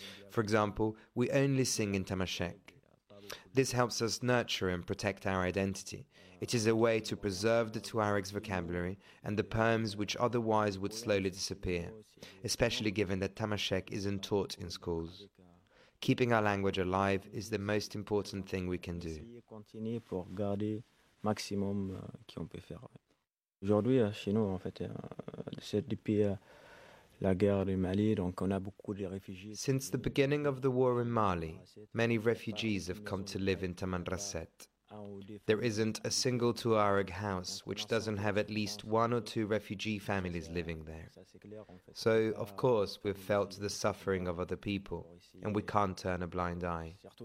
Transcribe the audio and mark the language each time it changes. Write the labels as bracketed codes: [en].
[en] For example, we only sing in Tamashek. This helps us nurture and protect our identity. It is a way to preserve the Tuareg's vocabulary and the poems which otherwise would slowly disappear, especially given that Tamashek isn't taught in schools. Keeping our language alive is the most important thing we can do. [fr] continuer pour garder maximum qui on peut faire. Aujourd'hui, chez nous, en fait, c'est depuis la guerre du Mali, donc on a beaucoup de réfugiés. [en] Since the beginning of the war in Mali, many refugees have come to live in Tamandrasset. There isn't a single Tuareg house which doesn't have at least one or two refugee families living there. So, of course, we've felt the suffering of other people, and we can't turn a blind eye.